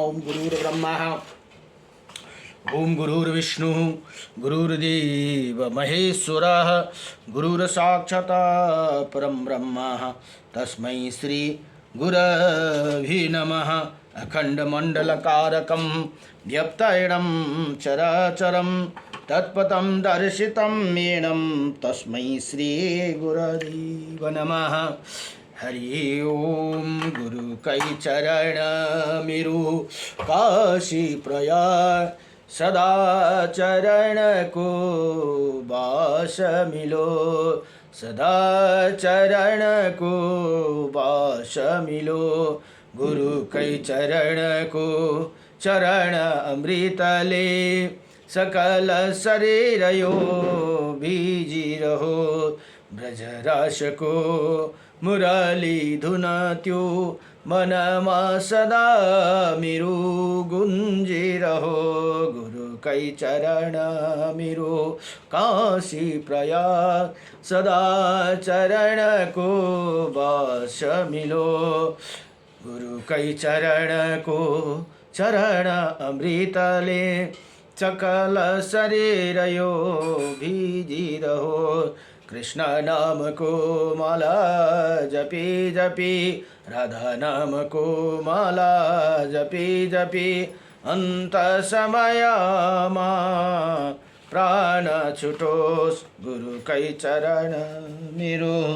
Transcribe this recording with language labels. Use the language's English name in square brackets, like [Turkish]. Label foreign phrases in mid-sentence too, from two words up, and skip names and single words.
[Sanskrit] ओम गुरुर्ब्रह्मा, ओम गुरुर्विष्णु, गुरुर्देव महेश्वरः, गुरुर्साक्षात् परं ब्रह्म, तस्मै श्री गुरवे नमः। अखण्डमण्डलकारकं व्यक्तयनं चराचरं, तत्पदं दर्शितं येनं तस्मै श्री गुरवे नमः। [Nepali] हरि ओम गुरु कई चरण मेरु काशी प्रयाग, सदा चरण को बास मिलो, सदा चरण को बास मिलो। गुरु कई चरण को चरण अमृत ले, सकल शरीर यो भिजिरहो ब्रजरसको मुरली धुन त्यो मनमा सदा मेरो गुन्जिरहो गुरुकै चरण मेरो काशी प्रयाग सदा चरणको बस मिलो गुरुकै चरणको चरण अमृतले सकल शरीर यो भिजिरहो कृष्ण नामको माला जपी जपी राधा नामको माला जपी जपी अन्त समयमा प्राण छुटोस् गुरुकै चरण मेरो